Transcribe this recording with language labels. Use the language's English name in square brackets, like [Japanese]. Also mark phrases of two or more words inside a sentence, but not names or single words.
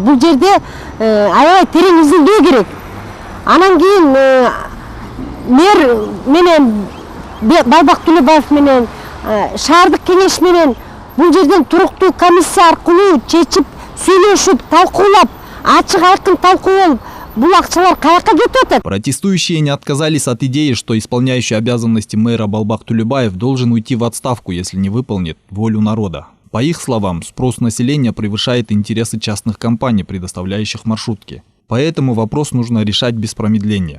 [Kyrgyz] Бул жерде аябай терең изилдөө керек. Анан кийин мэр менен Балбах Тулюбаев менен шаардык кеңеш менен бул жерден туруктуу комиссия аркылуу чечип, сүйлөшүп, талкуулап, ачык айкын талкуу болуп, бул акчалар каяка кетип атат? [Russian] Протестующие не отказались от идеи, что исполняющий обязанности мэра Балбах Тулюбаев должен уйти в отставку, если не выполнит волю народа. По их словам, спрос населения превышает интересы частных компаний, предоставляющих маршрутки. Поэтому вопрос нужно решать без промедления.